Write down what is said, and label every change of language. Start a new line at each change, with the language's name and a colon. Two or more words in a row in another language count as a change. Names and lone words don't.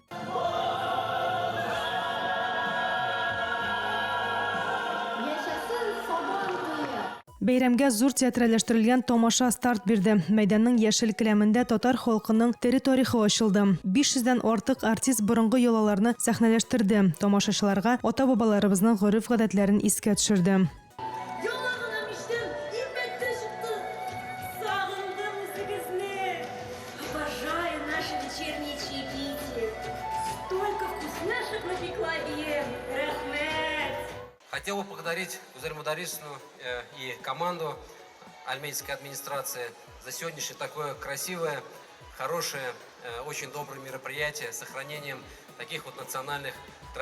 Tatar: Бәйрәмгә зур театралаштырылган тамаша старт бирде. Мәйданның яшел келәмендә татар халкының тарихы ачылды. 500-дән артык артист борынгы йолаларны сәхнәләштерде. Тамашачыларга ата-бабаларыбызның гореф-гадәтләрен искә төшерде.
Russian: Хотел бы поблагодарить Гузель Мударисовну и команду альметьевской администрации за сегодняшнее такое красивое, хорошее, очень доброе мероприятие с сохранением таких вот национальных традиций.